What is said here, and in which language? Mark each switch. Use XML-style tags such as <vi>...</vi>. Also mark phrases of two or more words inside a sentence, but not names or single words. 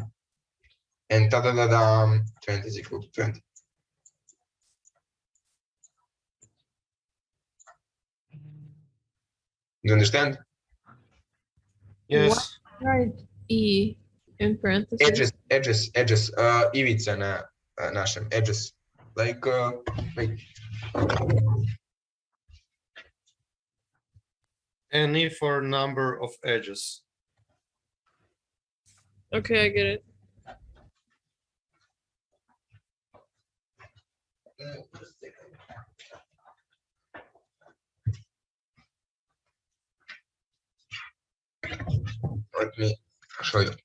<en>And 20 is equal to 20. You understand? Yes. Write E in parentheses. Edges.</en> <sr>Ivica na našem,</sr> <en>edges. Like, Any for number of edges. Okay, I get it. let me show you.</en>